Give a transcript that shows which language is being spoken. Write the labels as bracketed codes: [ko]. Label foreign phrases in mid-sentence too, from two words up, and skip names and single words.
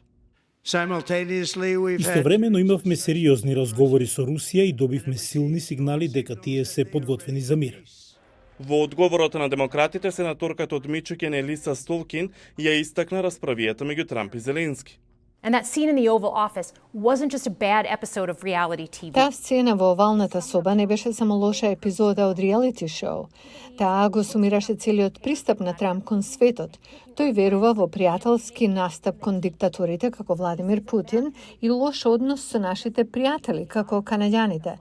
[mk] Истовремено имавме сериозни разговори со Русија и добивме силни сигнали дека тие се подготвени за мир. Во одговорот на демократите, сенаторката од Мичиген Елиса Столкин ја истакна расправијата меѓу Трамп и Зеленски. [en] And that scene in the Oval Office wasn't just a bad episode of reality TV. [mk] Таа сцена во овалната соба не беше само лоша епизода од реалити шоу. Таа го сумираше целиот пристап на Трамп кон светот. Тој верува во пријателски настап кон диктаторите како Владимир Путин и лош однос со нашите пријатели како канаѓаните.